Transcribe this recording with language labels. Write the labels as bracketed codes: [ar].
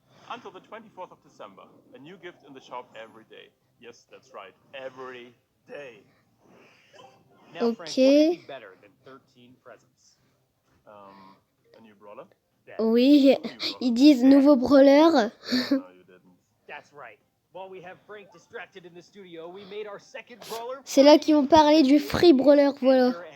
[en] Until the 24th of December, a new gift in the shop every day. Yes, that's right, every day. Now, Frank, what could be better than 13 presents? A new brawler? [fr] Oui, ils disent nouveau brawler. [en] No, you didn't. That's right. While we have Frank distracted in the studio, we made our second brawler. [fr] C'est là qu'ils vont parler du free brawler, voilà.